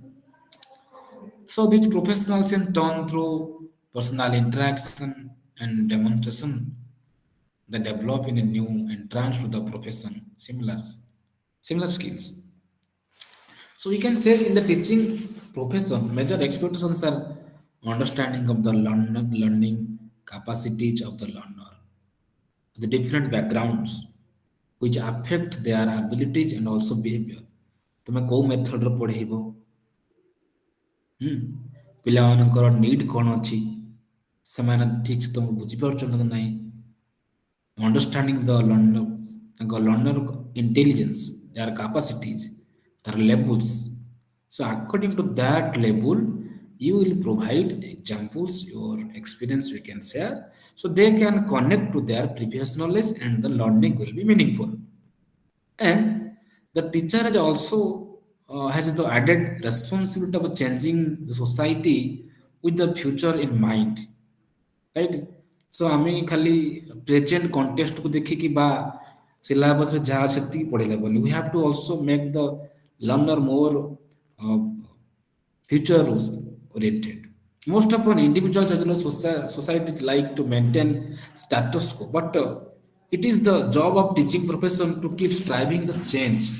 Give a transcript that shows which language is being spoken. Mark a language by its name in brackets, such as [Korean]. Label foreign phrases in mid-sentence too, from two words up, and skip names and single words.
[English] So these professionals in turn through personal interaction and demonstration they develop in a new entrance to the profession similar skills. So we can say in the teaching profession, major expectations are understanding of the learning capacities of the learner, the different backgrounds which affect their abilities and also behavior. [Odia] ତୁମେ କୋଉ ମେଥଡ଼ରେ ପଢ଼େଇବ, ପିଲାମାନଙ୍କର ନିଡ୍ କ'ଣ ଅଛି, ସେମାନେ ଠିକ୍ ସେ ତୁମକୁ ବୁଝିପାରୁଛନ୍ତି କି ନାହିଁ, [English] understanding the learner intelligence, their capacities, their levels. So according to that level, you will provide examples, your experience we can share, so they can connect to their previous knowledge and the learning will be meaningful. And the teacher has also has the added responsibility of changing the society with the future in mind, right? [Odia] So ଆମେ ଖାଲି [English] present contextକୁ [Odia] ଦେଖିକି ବା ସିଲାବସରେ ଯାହା ସେତିକି ପଢ଼ିଲେ ବୋଲି [English] we have to also make the learner more future oriented. Most of an individuals as well as society like to maintain status quo, but it is the job of teaching profession to keep striving the change.